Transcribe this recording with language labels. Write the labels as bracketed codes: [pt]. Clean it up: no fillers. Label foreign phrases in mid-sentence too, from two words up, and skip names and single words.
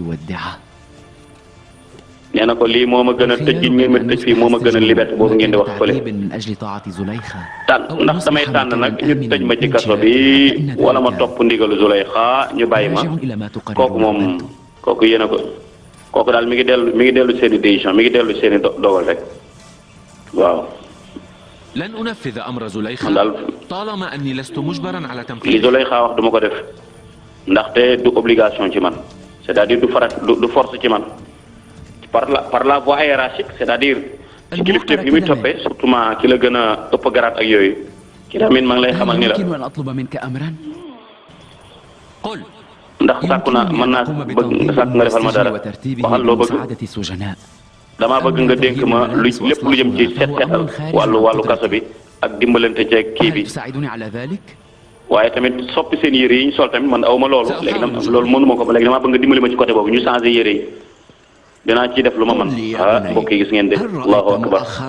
[wo] nee na ko lii moo ma gën a tëj gi ngeen ma tëj fii moo ma gën a liberté boobu ngeen di wax fële tànn ndax damay tànn nag ñu tëj ma ci kaso bi wala ma topp ndigalu Zulaykha ñu bàyyi ma kooku moom kooku yéen a ko kooku daal mi ngi dellu seen i décision mi ngi dellu seen i dogal rek waaw. [ar] لن أنفذ أمر زليخة طالما أني لست مجبرا على تنفيذه. [wo] li Zulaykha wax duma ko def ndaxte du obligation ci man c'est-à-dire du force ci man. [fr] par la voie hiérarchique c'est-à-dire [wo] ci kilifteef gi muy toppee surtout ki la gën a ëpp garaat ak yooyu ki tamit maa ngi lay xamal ni la ndax sàkku naa mën naa bëgg sàkk nga defal ma dara waxal loo bëgg damaa bëgg nga dénk ma lépp lu jëm ci seetal wàllu kaso bi ak dimbalante ceeg kii bi waaye tamit soppi seen yére yi ñu sol tamit man awma loolu léegi nag loolu mënuma ko ba léegi damaa bëgg nga dimbali ma ci côté boobu ñu changé yére yi dinaa ciy def lu ma mën mbokk yi gis ngeen de [ar] الله أكبر